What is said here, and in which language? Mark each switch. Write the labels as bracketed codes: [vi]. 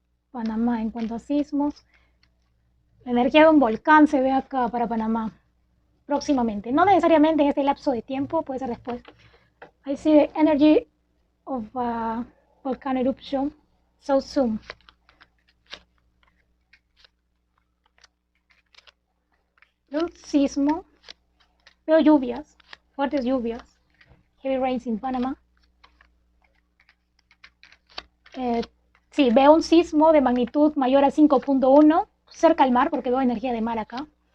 [es] Panamá, en cuanto a sismos, la energía de un volcán se ve acá para Panamá próximamente. No necesariamente en este lapso de tiempo, puede ser después. [en] I see the energy of a volcano eruption so soon. [es] Veo un sismo, veo lluvias, fuertes lluvias, [en] heavy rains in Panama. [es] Sí, veo un sismo de magnitud mayor a 5.1 cerca al mar, porque veo energía de mar acá.